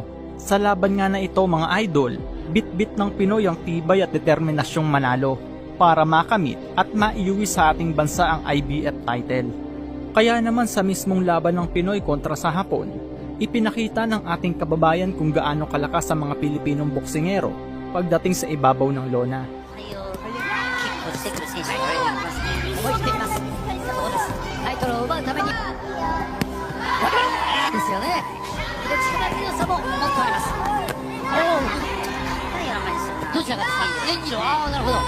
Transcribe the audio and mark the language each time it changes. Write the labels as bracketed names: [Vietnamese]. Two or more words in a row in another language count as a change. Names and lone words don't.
[Filipino] Sa laban nga na ito mga idol, bit-bit ng Pinoy ang tibay at determinasyong manalo para makamit at maiuwi sa ating bansa ang IBF title. Kaya naman sa mismong laban ng Pinoy kontra sa Hapon, ipinakita ng ating kababayan kung gaano kalakas ang mga Pilipinong boksingero pagdating sa ibabaw ng lona. [Japanese] してくる選手がいますね。思い切っています。そうです。タイトルを奪うために。ですよね。で力強さも持っております。どちらがですか。演技のなるほど。